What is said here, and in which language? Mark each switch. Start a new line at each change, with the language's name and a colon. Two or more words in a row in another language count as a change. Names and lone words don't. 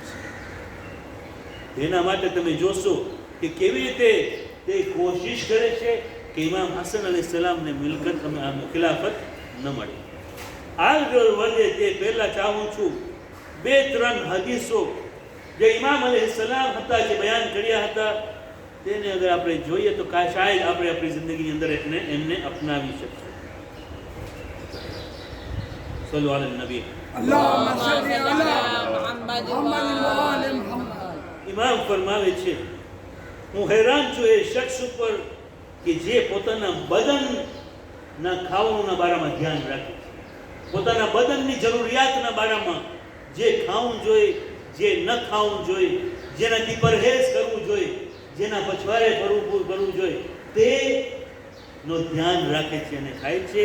Gujarati: છે એના માટે તમે જોશો કે કેવી રીતે તે કોશિશ કરે છે કે ઇમામ હસન અલૈહિસ્સલામને મિલકત ખિલાફત ન મળે આગળ વધે તે પહેલા ચાહું છું 2-3 હદીસો જે ઇમામ અલૈહિસ્સલામ હતા જે બયાન કર્યા હતા તેને અગર આપણે જોઈએ તો શાયદ આપણે આપણી જિંદગીની અંદર એમને અપનાવી શકીએ
Arabic: صلوا على النبي اللهم صل على محمد وعلى محمد.
Gujarati: ઇમામ ફરમાવે છે હું હેરાન છું એ શખ્સ ઉપર કે જે પોતાના બદનના ખાવાના બારામાં ધ્યાન રાખે છે, પોતાના બદનની જરૂરિયાતના બારામાં જે ખાવું જોઈએ, જે ન ખાવું જોઈએ, જેનાથી પરહેજ કરવું જોઈએ, જેના પછવાડે કરવું જોઈએ, તેનો ધ્યાન રાખે છે અને ખાય છે.